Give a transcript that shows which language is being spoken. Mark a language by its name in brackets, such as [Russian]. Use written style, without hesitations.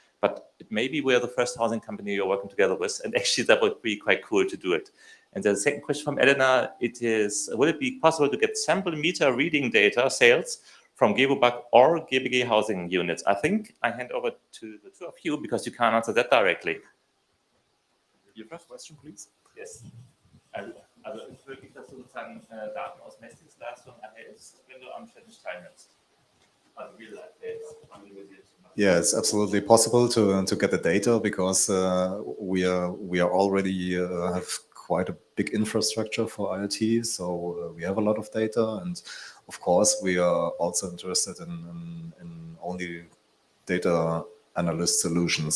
[English] But it may be we're the first housing company you're working together with. And actually, that would be quite cool to do it. And the second question from Elena, will it be possible to get sample meter reading data sales from Gewobag or GBG housing units? I think I hand over to the two of you because you can't answer that directly. Your first question, please. Yes. [German] Also ist wirklich, dass du sozusagen Daten aus Messdienstleistungen erhältst, wenn du am Challenge teilnimmst. Also Real-Life-Dates anonymisiert. [English] Yeah, it's absolutely possible to get the data because we are already have quite a big infrastructure for IoT, so we have a lot of data, and of course we are also interested in only data analyst solutions.